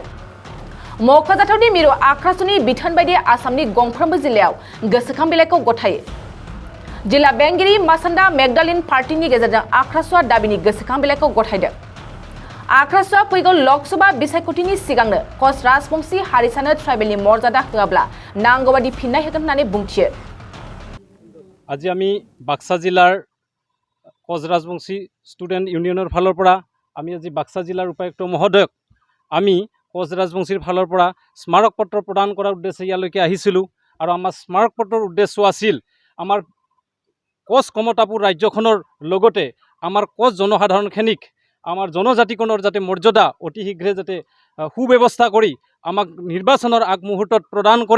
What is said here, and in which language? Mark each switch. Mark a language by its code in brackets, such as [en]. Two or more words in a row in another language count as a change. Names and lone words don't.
[brx] मख'जाथावदि मिरु आख्रासुनि बिथोन बायदि आसामनि गंफ्रोमबो जिल्लायाव गोसोखां बिलाइखौ गथायो। जिल्ला बेंगिरि मासान्दा मेगदालिन पार्टीनि गेजेरजों आख्रासुआ दाबिनि गोसोखां बिलाइखौ गथायदों। आख्रासुआ फैगौ लकसभा बिसायख'थिनि सिगांनो कच राजबंशी हारिसानो ट्राइबेलनि मर्यादा होआब्ला नांगौबादि फिननाय होगोन होननानै बुंथियो। [as] আজি আমি বাক্সা জিলাৰ কচ ৰাজবংশী ষ্টুডেণ্ট ইউনিয়নৰ ফালৰ পৰা আমি আজি বাক্সা জিলাৰ উপায়ুক্ত মহোদয়ক আমি কচ ৰাজবংশীৰ ফালৰ পৰা স্মাৰক পত্ৰ প্ৰদান কৰাৰ উদ্দেশ্যে ইয়ালৈকে আহিছিলোঁ। আৰু আমাৰ স্মাৰক পত্ৰৰ উদ্দেশ্য আছিল আমাৰ কচ কমতাপুৰ ৰাজ্যখনৰ লগতে আমাৰ কচ জনসাধাৰণখিনিক আমাৰ জনজাতিকৰণৰ যাতে মৰ্যাদা অতি শীঘ্ৰে যাতে সুব্যৱস্থা কৰি আমাক নিৰ্বাচনৰ আগমুহূৰ্তত প্ৰদান কৰে।